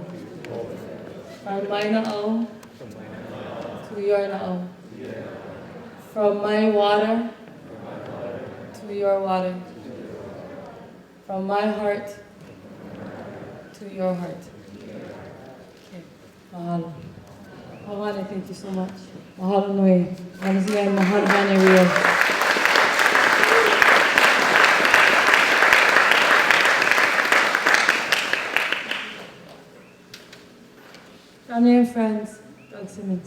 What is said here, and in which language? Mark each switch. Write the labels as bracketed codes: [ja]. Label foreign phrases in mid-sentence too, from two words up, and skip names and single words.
[en] From my na'o to your na'o. From my water to your water. From my heart to your heart. Okay. Mahalo. Hawane, thank you so much. [haw] Mahalo nui. Mahalo Hawane Rios. [en] Family and friends, Doug Simmons.